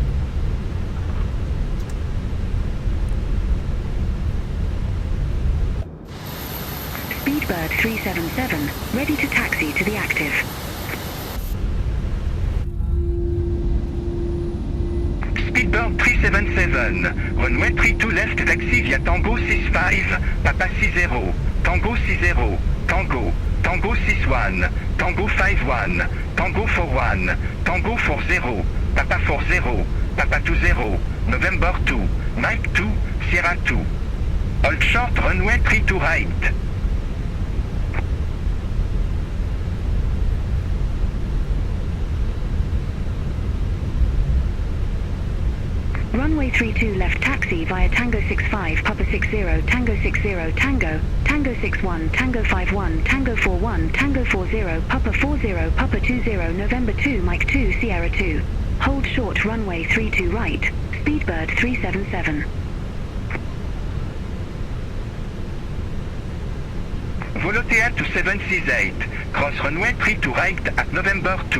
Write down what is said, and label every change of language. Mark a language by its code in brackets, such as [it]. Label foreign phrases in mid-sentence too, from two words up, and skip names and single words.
[en] Speedbird 377, ready to taxi to the active. Speedbird short 377. Runway 32 left taxi via Tango 65, Papa 60, Tango 60, Tango, Tango 61, Tango 51, Tango 41, Tango 40, Papa 40, Papa 20, November 2, Mike 2, Sierra 2. Hold short runway 32 right. Runway 32 left taxi via Tango 65, Papa 60, Tango 60, Tango, Tango 61, Tango 51, Tango 41, Tango 40, Papa 40, Papa 20, November 2, Mike 2, Sierra 2. Hold short runway 32 right, Speedbird 377. Volotea 2768, cross runway 32 right at November 2.